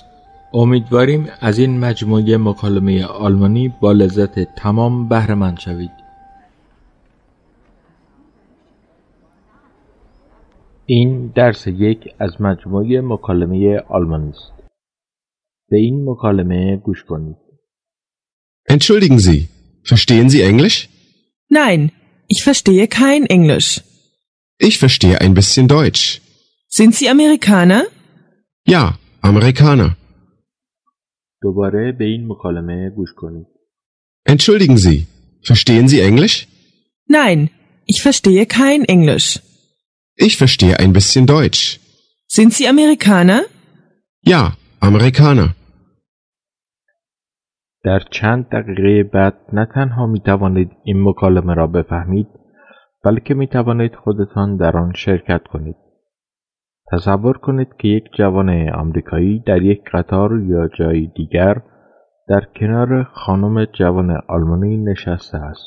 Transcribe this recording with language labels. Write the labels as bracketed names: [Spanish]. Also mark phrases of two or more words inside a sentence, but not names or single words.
[Persian] امیدواریم از این مجموعه مکالمه آلمانی با لذت تمام بهره مند شوید. این درس 1 از مجموعه مکالمه آلمانی است. به این مکالمه گوش کنید. [German] Entschuldigen Sie, verstehen Sie Englisch? Nein, ich verstehe kein Englisch. Ich verstehe ein bisschen Deutsch. Sind Sie Amerikaner? Ja, Amerikaner. [Persian] دوباره به این مکالمه گوش کنید. [German] Entschuldigen Sie, verstehen Sie Englisch? Nein, ich verstehe kein Englisch. Ich verstehe ein bisschen Deutsch. Sind Sie Amerikaner? Ja, Amerikaner. [Persian] در چند دقیقه بعد نه تنها می توانید این مکالمه را بفهمید، بلکه می توانید خودتان در آن شرکت کنید. تصور کنید که یک جوان آمریکایی در یک قطار یا جای دیگر در کنار خانم جوان آلمانی نشسته است.